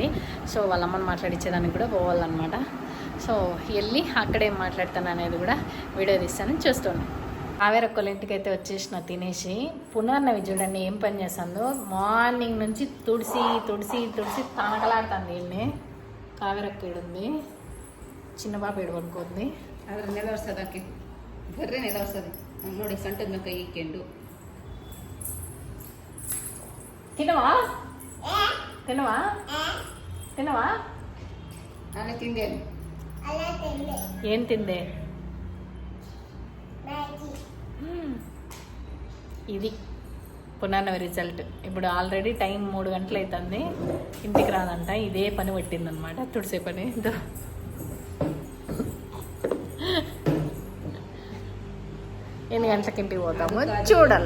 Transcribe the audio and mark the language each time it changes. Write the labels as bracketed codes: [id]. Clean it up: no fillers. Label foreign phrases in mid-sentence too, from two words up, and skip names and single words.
[te] సో వాళ్ళ అమ్మని మాట్లాడించేదానికి కూడా పోవాలన్నమాట. సో వెళ్ళి అక్కడేం మాట్లాడతాను అనేది కూడా వీడియో తీస్తానని చూస్తాను. కావేరక్కోళ్ళ ఇంటికి అయితే వచ్చేసిన తినేసి. పునర్నవి చూడండి ఏం పని చేస్తుందో. మార్నింగ్ నుంచి తుడిసి తనకలాడుతుంది. వీళ్ళని కావేరక్క ఏడుంది, చిన్న పాప ఏడు పడుకుంది. [kn] ಅದ್ರ ನೆಲ ಒರ್ಸೋದಕ್ಕೆ ಬರ್ರೆ ನೆಲ ಒರ್ಸೋದು ನೋಡಿ ಸೊಂಟದ ಕೈ ಇಕ್ಕೊಂಡು [te] తినవా [kn] ನಾನು ತಿಂದೆ [te] ఏం తిందే? ఇది పునర్నవి రిజల్ట్. ఇప్పుడు [en] already time [te] 3 గంటలు అవుతుంది, ఇంటికి రాదంట. ఇదే పని పట్టిందనమాట, తుడిసే పని. ఎన్ని గంటలకి ఇంటికి పోతాము చూడాలి.